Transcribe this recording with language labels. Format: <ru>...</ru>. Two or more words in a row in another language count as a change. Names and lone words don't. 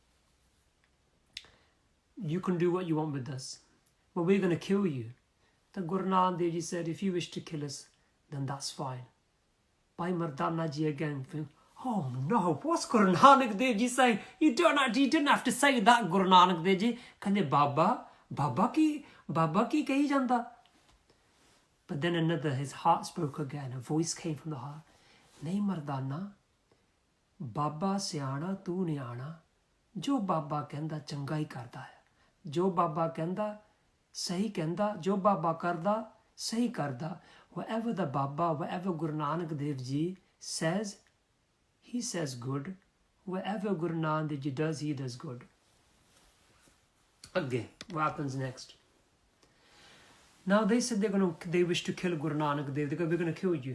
<en>You can do what you want with us, but we're going to kill you. The Guru Nanak Dev Ji said, if you wish to kill us, then that's fine. Bhai Mardana Ji again, oh no, what's Guru Nanak Dev Ji saying? You didn't have to say that, Guru Nanak Dev Ji.</en> <pa>ਕਹਿੰਦੇ ਬਾਬਾ ਕੀ ਕਹੀ ਜਾਂਦਾ.</pa> <en>But then his heart spoke again. A voice came from the heart.</en> <pa>ਨਹੀਂ ਮਰਦਾਨਾ, ਬਾਬਾ ਸਿਆਣਾ ਤੂੰ ਨਿਆਣਾ. ਜੋ ਬਾਬਾ ਕਹਿੰਦਾ ਚੰਗਾ ਹੀ ਕਰਦਾ ਹੈ. ਜੋ ਬਾਬਾ ਕਹਿੰਦਾ ਸਹੀ ਕਹਿੰਦਾ, ਜੋ ਬਾਬਾ ਕਰਦਾ, ਸਹੀ ਕਰਦਾ.</pa> <en>Whatever the Baba, whatever Guru Nanak Dev Ji says, he says good. Whatever Guru Nanak Dev Ji does, he does good. Okay, what happens next? Now they said they wish to kill Guru Nanak Dev. They go, we're going to kill you.</en>